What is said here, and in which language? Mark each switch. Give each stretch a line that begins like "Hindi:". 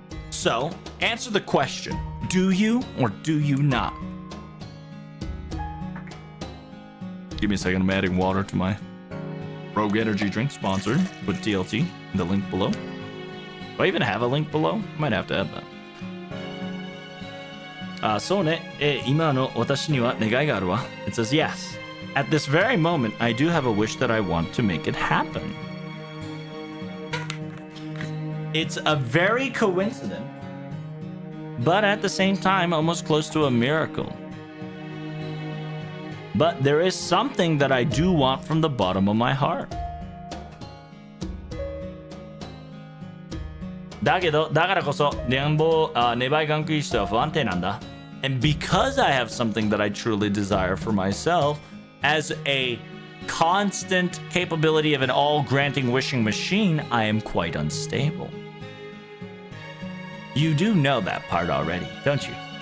English: So, answer the question. Do you or do you not? Give me a second. I'm adding water to my Rogue Energy drink sponsored with DLT in the link below. Do I even have a link below? I might have to add that.
Japanese: そうね。今の私には願いがあるわ.
English: It says, yes. At this very moment, I do have a wish that I want to make it happen. It's a very coincident, but at the same time, almost close to a miracle. But there is something that I do want from the bottom of my heart.
Japanese: だけど、だからこそ、願いがんくいしては不安定なんだ.
English: And because I have something that I truly desire for myself, as a constant capability of an all-granting wishing machine, I am quite unstable. You do know that part already, don't you?